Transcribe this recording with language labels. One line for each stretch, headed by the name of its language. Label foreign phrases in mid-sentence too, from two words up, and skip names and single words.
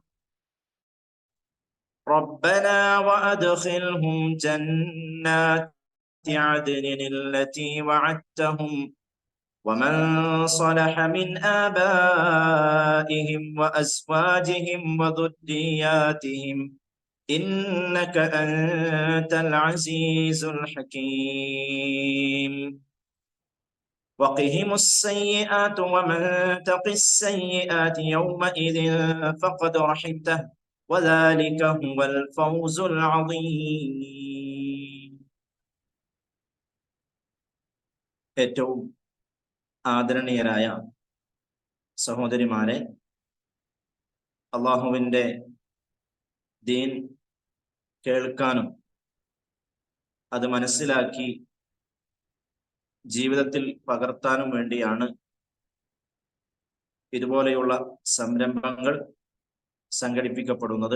Arabic: ربنا وأدخلهم جنات عدن التي وعدتهم ومن صلح من آبائهم وأزواجهم وذرياتهم إنك أنت العزيز الحكيم. وقهم السيئات ومن تق السيئات يومئذ فقد رحمته وذلك هو الفوز العظيم.
Malayalam: ഏറ്റവും ആദരണീയരായ സഹോദരിമാരെ, അള്ളാഹുവിൻ്റെ ദീൻ കേൾക്കാനും അത് മനസ്സിലാക്കി ജീവിതത്തിൽ പകർത്താനും വേണ്ടിയാണ് ഇതുപോലെയുള്ള സംരംഭങ്ങൾ സംഘടിപ്പിക്കപ്പെടുന്നത്.